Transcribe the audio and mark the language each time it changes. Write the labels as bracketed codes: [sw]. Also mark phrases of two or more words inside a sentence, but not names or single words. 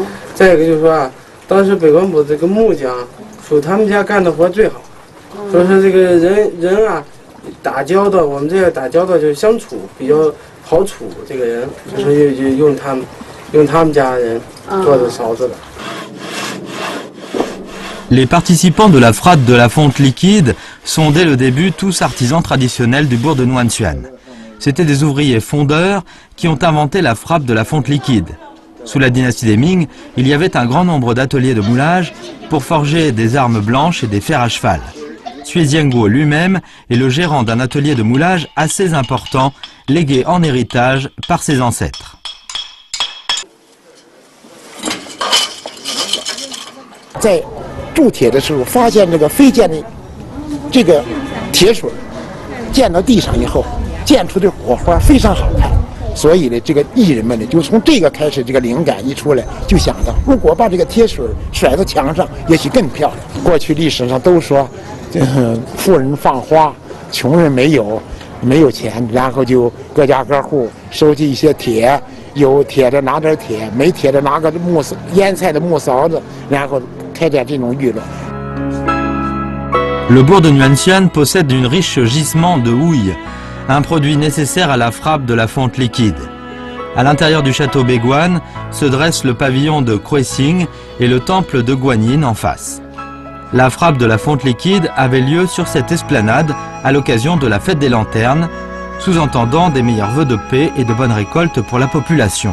[zh] 再一个就是说啊，当时北关埔这个木匠属他们家干的活最好，所以说这个人啊。打交道，我们这个打交道就是相处比较好处，这个人，所以就用他们家人做的勺子的。 [fr] Les participants de la frappe de la fonte liquide sont dès le début tous artisans traditionnels du bourg de Nuanxuan. C'étaient des ouvriers fondeurs qui ont inventé la frappe de la fonte liquide. Sous la dynastie des Ming, il y avait un grand nombre d'ateliers de moulage pour forger des armes blanches et des fers à cheval. Xue Jianguo lui-même est le gérant d'un atelier de moulage assez important, légué en héritage par ses ancêtres. [zh] 在铸铁的时候，发现这个飞溅的这个铁水溅到地上以后，溅出的火花非常好看。所以呢，这个艺人们呢，就从这个开始，这个灵感一出来，就想到如果把这个铁水甩到墙上，也许更漂亮。过去历史上都说。富人放花，穷人没有钱，然后就各家各户收集一些铁，有铁的拿点铁，没铁的拿个腌菜的木勺子，然后开展这种娱乐。 [fr] Le bourg de Nuanxian possède une riche gisement de houille, un produit nécessaire à la frappe de la fonte liquide. À l'intérieur du château Beiguan se dresse le pavillon de Kruesing et le temple de Guanyin en face. La frappe de la fonte liquide avait lieu sur cette esplanade à l'occasion de la fête des lanternes, sous-entendant des meilleurs vœux de paix et de bonne récolte pour la population.